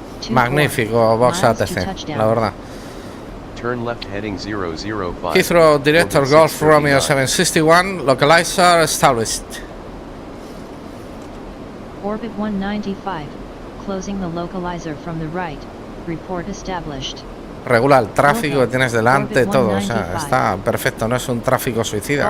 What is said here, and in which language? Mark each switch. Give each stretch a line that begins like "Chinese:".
Spanish: Magnífico, Voxatc, la verdad.
English: Turn left heading 005. Heathrow director, Golf Romeo 761, localizer established. Orbit 195, closing the localizer from the right, report established.
Spanish: Regula el tráfico que tienes delante, todo, o sea, está perfecto, no es un tráfico suicida.